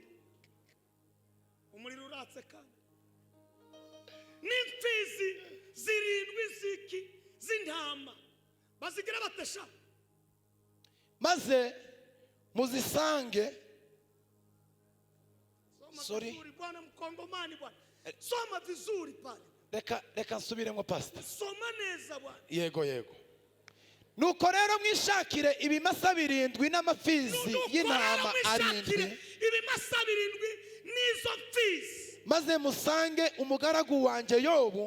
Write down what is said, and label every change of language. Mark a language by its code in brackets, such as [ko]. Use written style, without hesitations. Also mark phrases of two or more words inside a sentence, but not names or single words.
[rw] Umuriro uratse kandi. N'imfizi 7 ziki z'intama. Bazigira batesha. Maze muzisange. Sorry. [sw] Bwana mkongomani bwana. Soma vizuri pale. [rw] Reka nsubiremo pastor. Soma neza bwana. Yego. Nuko rero mwishakire ibimasa 7 n'amapfizi y'intama 7. Ibimasa 7 n'izo mfizi. Maze musange umugaragu wanjye Yobu.